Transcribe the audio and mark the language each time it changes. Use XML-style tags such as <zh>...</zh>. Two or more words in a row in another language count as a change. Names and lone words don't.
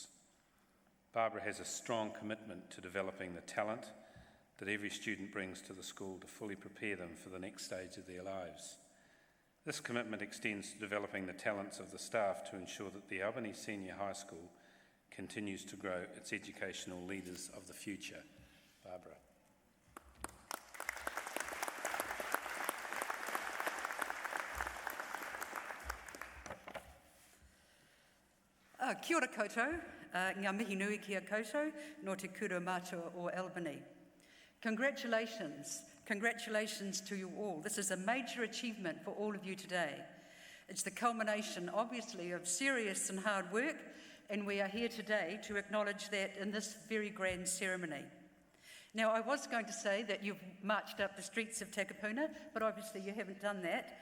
<en>Barbara has a strong commitment to developing the talent that every student brings to the school to fully prepare them for the next stage of their lives. This commitment extends to developing the talents of the staff to ensure that the Albany Senior High School continues to grow its educational leaders of the future. Barbara.</en> <mi>Kia ora koutou, ngā mihi nui kia koutou, no te kura mātua o Albany.</mi> <en>Congratulations to you all. This is a major achievement for all of you today. It's the culmination, obviously, of serious and hard work, and we are here today to acknowledge that in this very grand ceremony. Now, I was going to say that you've marched up the streets of Takapuna, but obviously you haven't done that.</en>